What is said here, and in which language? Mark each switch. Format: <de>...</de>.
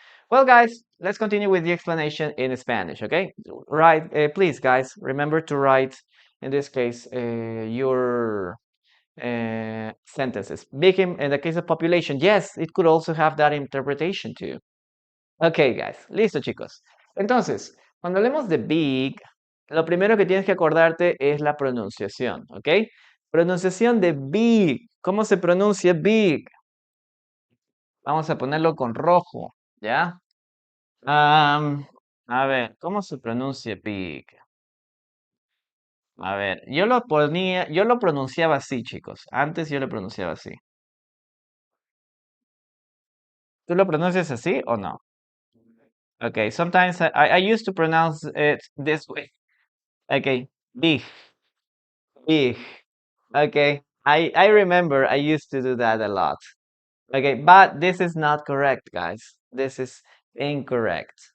<en>Well, guys, let's continue with the explanation in Spanish, okay? Right, please, guys, remember to write, in this case, your sentences. Big in the case of population, yes, it could also have that interpretation too.</en> <es>Ok, guys, listo, chicos. Entonces, cuando hablemos de big, lo primero que tienes que acordarte es la pronunciación, ¿ok? Pronunciación de big. ¿Cómo se pronuncia big? Vamos a ponerlo con rojo, ¿ya? A ver, ¿cómo se pronuncia big? A ver, yo lo pronunciaba así, chicos. Antes yo lo pronunciaba así. ¿Tú lo pronuncias así o no?</es> <en>Okay, sometimes I used to pronounce it this way. Okay, big, big. Okay, I remember I used to do that a lot. Okay, but this is not correct, guys. This is incorrect.</en>